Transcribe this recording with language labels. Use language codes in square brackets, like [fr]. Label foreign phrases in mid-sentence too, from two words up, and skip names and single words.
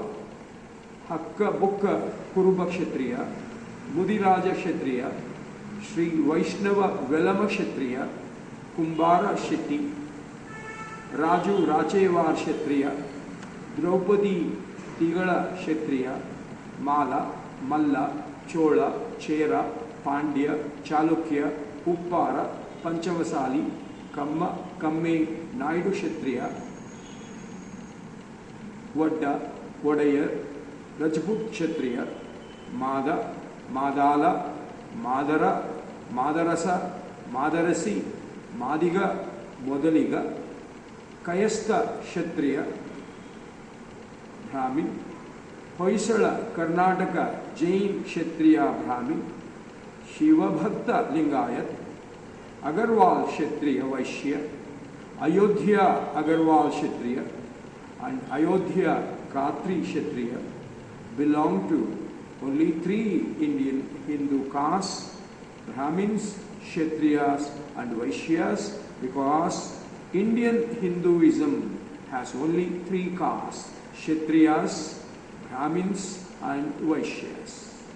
[en] Hakka Bukka Kuruba Kshatriya, Mudiraja Kshatriya, Sri Vaishnava Velama Kshatriya, Kumbara Shetty, Raju Rachevar Kshatriya, Draupadi Tigala Kshatriya, Mala, Malla, Chola, Chera, Pandya, Chalukya, Uppara, Panchavasali, Kamma, Kamme, Naidu Kshatriya, Vadda, Vadayar, Rajput Kshatriya, Mada, Madala, Madara, Madarasa, Madarasi, Madiga, Modaliga, Kayasta Kshatriya, Brahmin, Hoysala, Karnataka, Jain Kshatriya Brahmin, Shiva Bhakta Lingayat, Agarwal Kshatriya Vaishya, Ayodhya Agarwal Kshatriya, and Ayodhya Khatri Kshatriya belong to only three Indian Hindu castes, Brahmins, Kshatriyas and Vaishyas, because Indian Hinduism has only three castes, Kshatriyas, Brahmins and Vaishyas.